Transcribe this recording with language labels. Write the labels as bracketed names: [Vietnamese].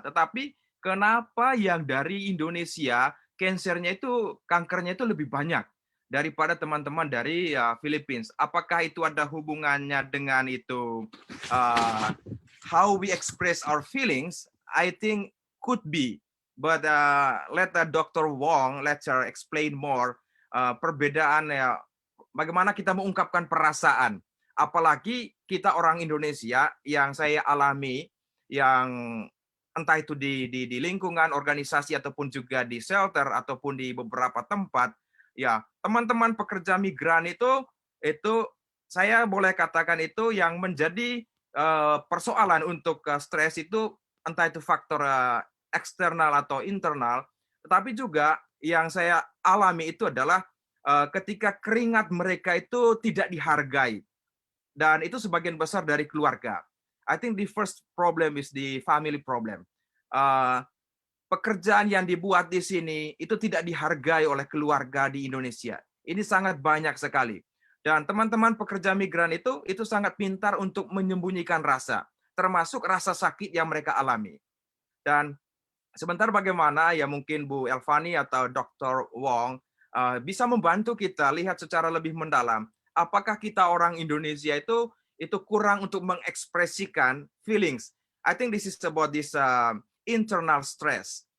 [Indonesian] Tetapi kenapa yang dari Indonesia kankernya itu lebih banyak? daripada teman-teman dari Philippines. Apakah itu ada hubungannya dengan itu [English] how we express our feelings? I think could be, but let Dr. [Indonesian] Wong [English] let her explain more [Indonesian] perbedaan ya bagaimana kita mengungkapkan perasaan. Apalagi kita orang Indonesia yang saya alami yang entah itu di lingkungan organisasi ataupun juga di shelter ataupun di beberapa tempat, ya teman-teman pekerja migran itu saya boleh katakan itu yang menjadi persoalan untuk stres itu entah itu faktor eksternal atau internal, tetapi juga yang saya alami itu adalah ketika keringat mereka itu tidak dihargai, dan itu sebagian besar dari keluarga. [English] I think the first problem is the family problem. [Indonesian] Pekerjaan yang dibuat di sini itu tidak dihargai oleh keluarga di Indonesia. Ini sangat banyak sekali. Dan teman-teman pekerja migran itu sangat pintar untuk menyembunyikan rasa, termasuk rasa sakit yang mereka alami. Dan sebentar bagaimana ya mungkin Bu Elvani atau Dr. Wong bisa membantu kita lihat secara lebih mendalam apakah kita orang Indonesia itu kurang untuk mengekspresikan feelings. [English] I think this is about this internal stress.